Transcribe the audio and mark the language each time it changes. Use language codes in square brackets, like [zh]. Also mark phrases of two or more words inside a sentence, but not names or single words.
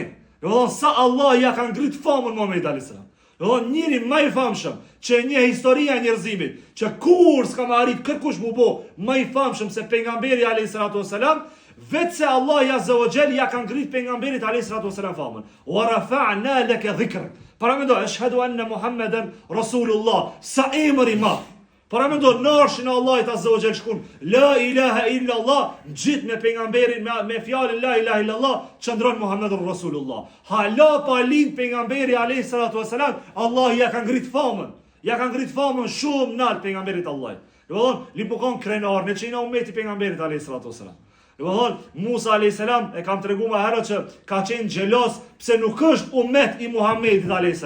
[sq] Do të thonë sa Allah ja ka ngrit famën Muhamedit [ar] عليه السلام. [sq] Do të thonë njëri më i famshëm që një historia e njerëzimit, që kur s'ka më arrit kërkush mu bo më i famshëm se pejgamberi [ar] عليه الصلاة والسلام, [sq] vetë se Allah [ar] عز وجل [sq] ja ka ngrit pejgamberit [ar] عليه الصلاة والسلام [sq] famën. [ar] ورفعنا لك ذكرك. [sq] Para mendo, [ar] أشهد أن محمدا رسول الله, [sq] sa emër i madh. Para mendo, në arshin e Allahit [ar] عز وجل [sq] shkon, [ar] لا إله إلا الله, [sq] gjithë me pejgamberin, me fjalën [ar] لا إله إلا الله, [sq] çndron [ar] محمد رسول الله. [sq] Hala pa lind pejgamberi [ar] عليه الصلاة والسلام, [sq] Allah ja ka ngrit famën. Ja ka ngrit famën shumë nalt pejgamberit Allahit. Do të thonë, li po kon krenar në çina ummeti pejgamberit [ar] عليه الصلاة والسلام. [sq] Musa a.s. e kam tregu më herët që ka qenë xhelos pse nuk është ummet i Muhamedit a.s.